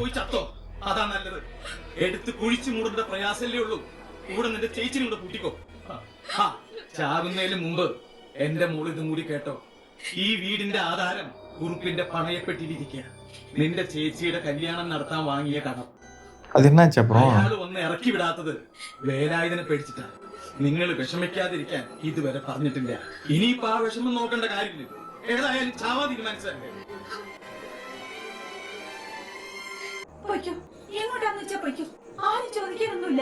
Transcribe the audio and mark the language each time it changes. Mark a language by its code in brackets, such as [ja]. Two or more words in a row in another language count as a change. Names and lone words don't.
[ml] പോയി ചത്തോ, അതാ നല്ലത്. എടുത്ത് കുഴിച്ചു മൂടുന്ന പ്രയാസല്ലേ ഉള്ളൂ. കൂടെ നിന്റെ ചേച്ചിനും കൂടെ കൂട്ടിക്കോ. ചാകുന്നതിന് മുമ്പ് എന്റെ മോള് ഇതും കൂടി കേട്ടോ. ഈ വീടിന്റെ ആധാരം കുറുപ്പിന്റെ പണയപ്പെട്ടിരിക്കുക. നിന്റെ ചേച്ചിയുടെ കല്യാണം നടത്താൻ വാങ്ങിയ കടം [ta] அது என்னாச்சு அப்புறம்? [ml] അയാള് വന്ന് ഇറക്കി വിടാത്തത് വേലായുധനെ പേടിച്ചിട്ടാണ്. നിങ്ങൾ വിഷമിക്കാതിരിക്കാൻ ഇതുവരെ പറഞ്ഞിട്ടില്ല. ഇനിയിപ്പോ ആ വിഷമം നോക്കേണ്ട കാര്യമില്ല. ഏതായാലും ചാവാ തീരുമാനിച്ചതല്ലേ. പൊയ്ക്കോ, എങ്ങോട്ടാന്ന് വെച്ചാ പൊയ്ക്കോ. ആരും ചോദിക്കാനൊന്നുമില്ല.